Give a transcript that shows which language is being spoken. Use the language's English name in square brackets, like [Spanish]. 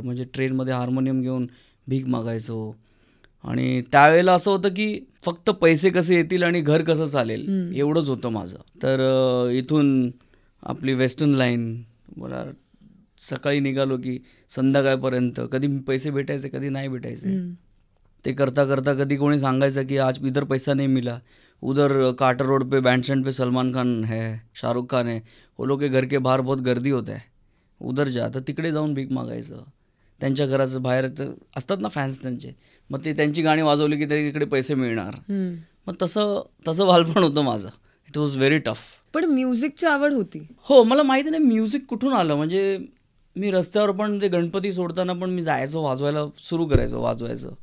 [Marathi] म्हणजे ट्रेनमध्ये हार्मोनियम घेऊन भीक मागायचो. आणि त्यावेळेला असं होतं की फक्त पैसे कसे येतील आणि घर कसं चालेल एवढंच होतं माझं. तर इथून आपली वेस्टर्न लाईन, मला सकाळी निघालो की संध्याकाळपर्यंत कधी पैसे भेटायचे, कधी नाही भेटायचे. ते करता करता कधी कोणी सांगायचं की [Hindi] आज इधर पैसा नहीं मिला, उधर कार्टर रोड पे बैंडस्टैंड पे सलमान खान है, शाहरुख खान है, वो लोग के घर के बाहर बहुत गर्दी होता है, उधर जा. [Marathi] तर तिकडे जाऊन भीक मागायचं. त्यांच्या घराचं बाहेर असतात ना फॅन्स त्यांचे, मग ते त्यांची गाणी वाजवली की तिकडे पैसे मिळणार. मग तसं बालपण होतं माझं. [English] It was very tough. [Marathi] पण म्युझिकची आवड होती? हो, मला माहिती नाही म्युझिक कुठून आलं. म्हणजे मी रस्त्यावर पण ते गणपती सोडताना पण मी जायचो, वाजवायला सुरू करायचो, वाजवायचं.